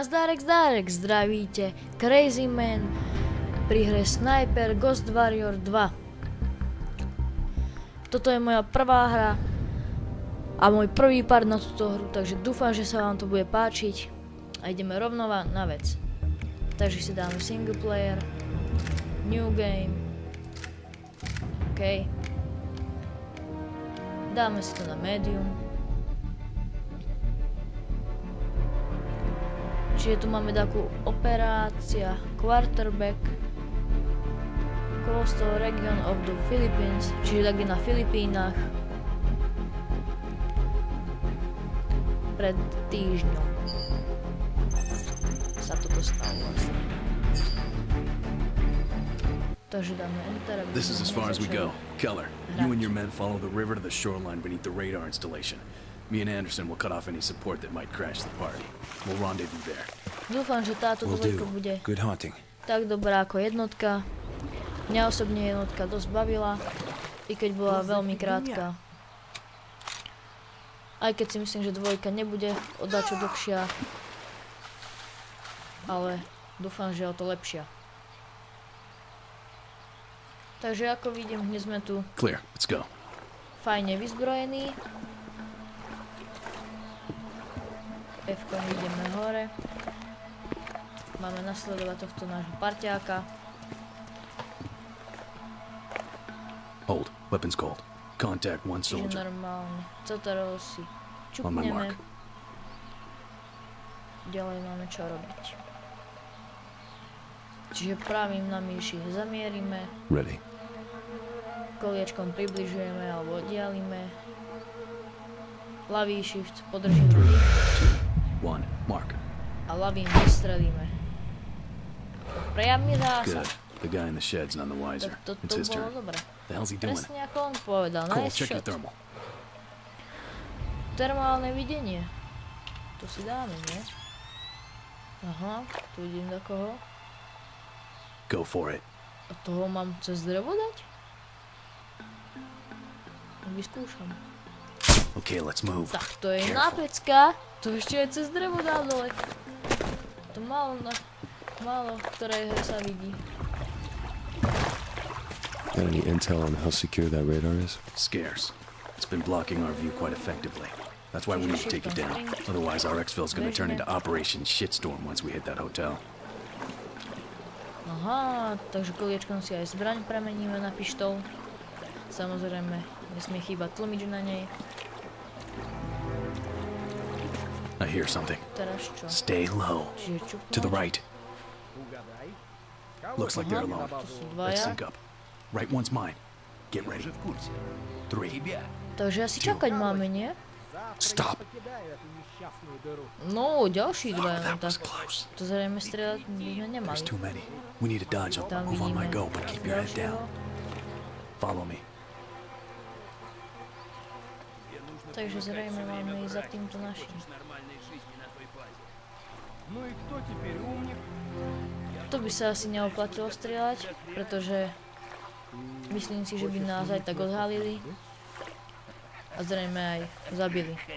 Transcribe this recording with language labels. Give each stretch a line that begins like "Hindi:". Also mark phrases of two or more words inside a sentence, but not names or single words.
Slovak: Zdárek, zdravíte Crazy Man pri hre Sniper Ghost Warrior 2. Toto je moja prvá hra a môj prvý part na túto hru, takže dúfam, že sa vám to bude páčiť a ideme rovno na vec. Takže si dáme
English: single player, new game,
Slovak: OK. Dáme si to na medium. Čiže tu máme takú operácia
English: quarterback coastal region of the Philippines,
Slovak: čiže tak je na Filipínach pred týždňom sa toto stalo vlastne. Takže dáme enter.
English: This is as far as we go. Keller, you and your men follow the river to the shoreline beneath the radar installation. Me and Anderson will cut off any support that might crash the party. We'll rendezvous there.
Slovak: Dúfam, že táto dvojka bude tak dobrá ako jednotka. Mňa osobne jednotka dosť bavila, i keď bola veľmi krátka. Aj keď si myslím, že dvojka nebude o dačo dlhšia. Ale dúfam, že o to lepšia. Takže ako vidím, dnes sme tu fajne vyzbrojení. F-kom ideme hore. Máme nasledovať tohto nášho parťáka.
English: Hold, weapons cold. Contact one soldier.
Slovak: Čiže normálne. Cotarov si čupneme. Ďalej máme čo robiť. Čiže pravým na myši zamierime.
English: Ready.
Slovak: Koliečkom približujeme alebo oddialíme. Ľavý shift podržíme.
English: 1, mark.
Slovak: A ľavým vystrelíme. Priamy zásah.
English: The guy in the shed's none the wiser. It's his turn. The hell's he doing?
Slovak: Presne ako on povedal.
English: Cole, check your thermal.
Slovak: Termálne videnie. To si dáme, nie? Aha, tu idem do koho.
English: Go for it.
Slovak: A toho mám cez drevo dať? Vyskúšam.
English: Okay, let's move.
Slovak: Tak to je nápecka. To ešte aj cez drevo dá dole. To málo v ktorej hre sa vidí.
English: Got any intel on how secure that radar is? Scarce. It's been blocking our view quite effectively. That's why we need to take it down. Otherwise, our exfil's gonna turn into Operation Shitstorm once we hit that hotel.
Slovak: Aha, takže koliečkom si aj zbraň premeníme na pištol. Samozrejme, nesmie chýbať tlmič na nej.
English: I hear something.
Slovak: Teraz čo?
English: Stay low. To the right. Looks like they're alone. Let's sync up. Right one's mine. Get ready. 3.
Slovak: Takže asi čakať máme, nie?
English: Stop.
Slovak: No, ďalší dva len tak. To zrejme strieľať by sme nemali.
English: There's too many. We need to dodge up. Move on my go, but keep your head down. Follow me.
Slovak: Takže zrejme máme ísť za týmto našim. To by sa asi neoplatilo strieľať, pretože myslím si, že by nás aj tak odhalili a zrejme aj zabili.